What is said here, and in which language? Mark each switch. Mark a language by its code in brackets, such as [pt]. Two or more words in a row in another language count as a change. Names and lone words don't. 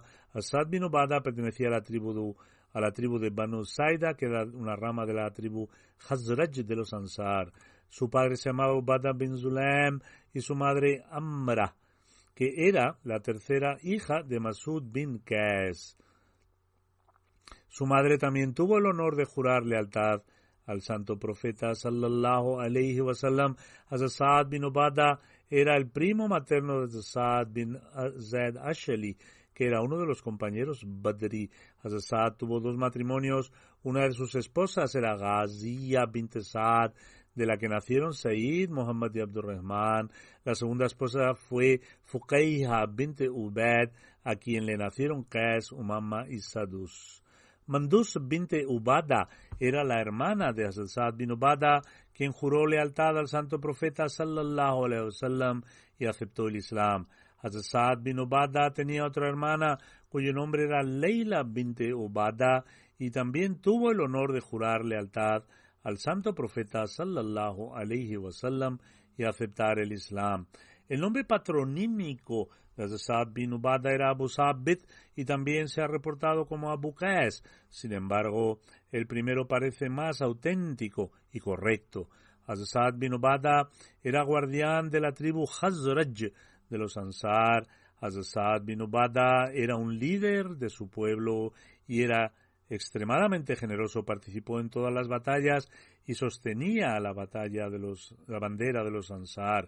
[es] Asad bin Ubadah pertenecía a la tribu de Banu Saida, que era una rama de la tribu Khazraj de los Ansar. Su padre se llamaba Ubadah bin Sulaim y su madre Amra, que era la tercera hija de Masud bin Qais. Su madre también tuvo el honor de jurar lealtad al santo profeta [ar] صلى الله عليه وسلم. [es] Asad bin Ubadah era el primo materno de Asad bin Zaid Ashali, que era uno de los compañeros Badri. Asad tuvo 2 matrimonios. Una de sus esposas era Ghaziya bint Saad, de la que nacieron Said, Muhammad y Abdurrahman. La segunda esposa fue Fuqayha bint Ubaid, a quien le nacieron Qais, Umama y Sadus. Mandus bint Ubadah era la hermana de Asad bin Ubadah, quien juró lealtad al santo profeta [ar] صلى الله عليه وسلم [es] y aceptó el Islam. Asad bin Ubadah tenía otra hermana cuyo nombre era Leila bint Ubadah y también tuvo el honor de jurar lealtad al santo profeta [ar] صلى الله عليه وسلم [es] y aceptar el Islam. El nombre patronímico de Sa'd bin Ubadah era Abu Sabit y también se ha reportado como Abu Qais. Sin embargo, el primero parece más auténtico y correcto. Sa'd bin Ubadah era guardián de la tribu Khazraj de los Ansar. Sa'd bin Ubadah era un líder de su pueblo y era extremadamente generoso. Participó en todas las batallas y sostenía la bandera de los Ansar.